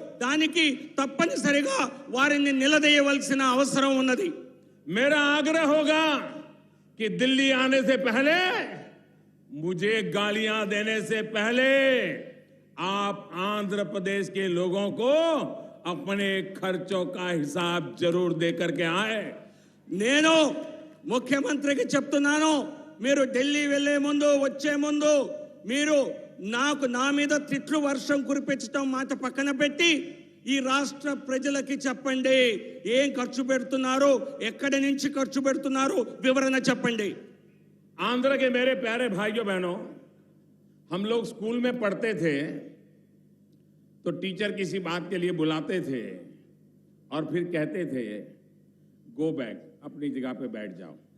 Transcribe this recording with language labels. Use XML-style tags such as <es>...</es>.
<te>దానికి తప్పనిసరిగా వారిని నిలదీయవలసిన అవసరం ఉన్నది.</te> <hi>मेरा आग्रह होगा कि दिल्ली आने से पहले, मुझे गालियां देने से पहले आप आंध्र प्रदेश के लोगों को अपने खर्चों का हिसाब जरूर दे करके आए.</hi> <te>నేను ముఖ్యమంత్రికి చెప్తున్నాను, మీరు ఢిల్లీ వెళ్లే ముందు వచ్చే ముందు మీరు నా మీద తిట్లు వర్షం కురిపించడం మాట పక్కన పెట్టి ఈ రాష్ట్ర ప్రజలకి చెప్పండి, ఏం ఖర్చు పెడుతున్నారు, ఎక్కడి నుంచి ఖర్చు పెడుతున్నారు వివరణ చెప్పండి.</te> <hi>आंध्र के मेरे प्यारे भाइयों बहनों, हम लोग स्कूल में पढ़ते थे तो टीचर किसी बात के लिए बुलाते थे और फिर कहते थे</hi> <en>go back,</en> <hi>अपनी जगह पे बैठ जाओ.</hi>